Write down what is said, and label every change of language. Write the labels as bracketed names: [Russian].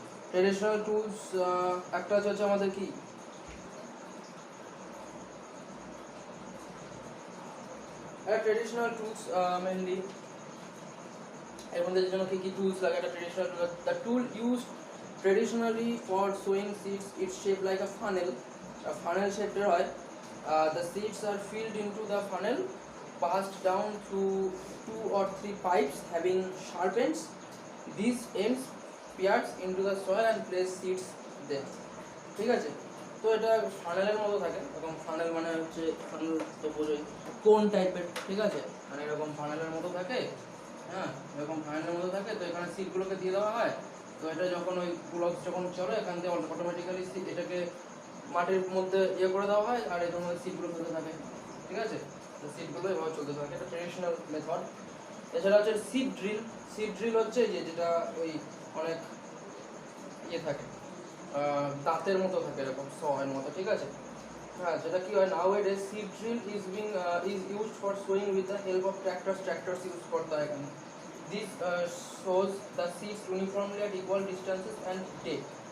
[Bangla] Traditional tools একটা হচ্ছে আমাদের কি ট্রেডিশনাল টুলস মেনলি এর মধ্যে জন্য কি টুলস লাগে? [English] একটা traditional tool, the tool used traditionally for sowing seeds, its shape like a funnel শেপের হয়। The seeds are filled into the funnel, passed down through 2 or 3 pipes having sharp ends. These ends pierce into the soil and place seeds there, ঠিক আছে। [Bangla] তো এটা ফানেলের মতো থাকে, এরকম funnel মানে হচ্ছে ফানেল তো বোঝোই, কোন টাইপের, ঠিক আছে, মানে এরকম ফানেলের মতো থাকে, হ্যাঁ, এরকম ফানেলের মতো থাকে। তো এখানে সিডগুলোকে দিয়ে দেওয়া হয়, তো এটা যখন ওই ব্লক যখন চলে এখান থেকে অটোমেটিক্যালি এটাকে মাটির মধ্যে করে দেওয়া হয়, আর এর মধ্যে সিডগুলো ফেলতে থাকে, ঠিক আছে। তো সিডগুলো এভাবে চলতে থাকে, এটা ট্রেডিশনাল মেথড। এছাড়া হচ্ছে সিড ড্রিল হচ্ছে যেটা ওই অনেক থাকে, দাঁতের মতো থাকে, এরকম এর মতো, ঠিক আছে। হ্যাঁ, যেটা কি হয়, [English] nowadays seed drill is used for sowing with the help of tractors use [Bangla] করতে হয় এখানে। [English] This sows the seeds uniformly at equal distances and depth.